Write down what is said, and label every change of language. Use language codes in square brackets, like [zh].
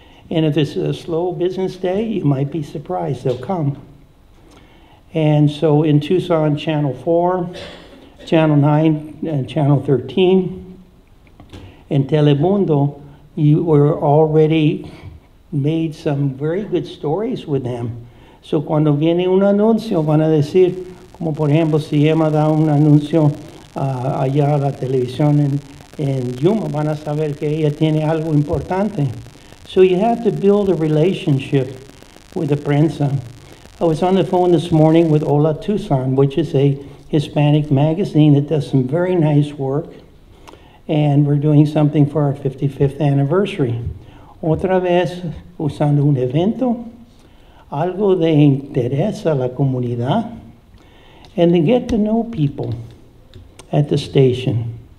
[en] And if it's a slow business day, you might be surprised they'll come. And so in Tucson, Channel 4, Channel 9, and Channel 13, in Telemundo, you were already made some very good stories with them. [es] So cuando viene un anuncio, van a decir, como por ejemplo, si Emma da un anuncio allá a la televisión en Yuma, van a saber que ella tiene algo importante. [en] So you have to build a relationship with the prensa. I was on the phone this morning with Hola Tucson, which is a Hispanic magazine that does some very nice work. And we're doing something for our 55th anniversary. [es] Otra vez, usando un evento, algo de interés a la comunidad, [en] and to get to know people at the station.